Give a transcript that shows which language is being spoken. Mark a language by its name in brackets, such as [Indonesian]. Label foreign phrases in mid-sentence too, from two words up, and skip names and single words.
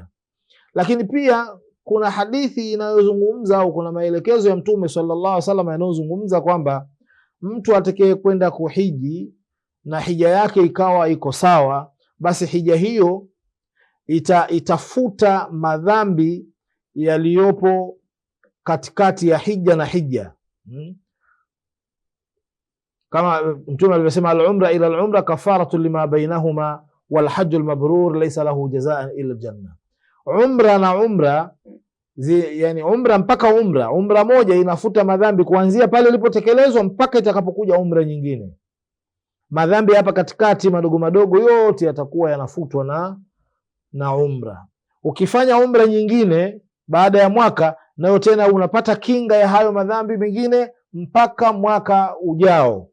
[Swahili] Lakini pia kuna hadithi inayozungumza au kuna maelekezo ya Mtume [Arabic] صلى الله عليه وسلم [Swahili] yanayozungumza kwamba mtu atakaye kwenda kuhiji na hija yake ikawa iko sawa, basi hija hiyo itafuta madhambi yaliyopo katikati ya hija na hija. Kama Mtume alivyosema, [Arabic] العمرة إلى العمرة كفارة لما بينهما والحج المبرور ليس له جزاء إلا الجنة. [Swahili] Umra na umra yani umra mpaka umra moja inafuta madhambi kuanzia pale ilipotekelezwa mpaka itakapokuja umra nyingine. Madhambi hapa katikati madogo madogo yote yatakuwa yanafutwa na umra. Ukifanya umra nyingine baada ya mwaka, nayo tena unapata kinga ya hayo madhambi mengine mpaka mwaka ujao.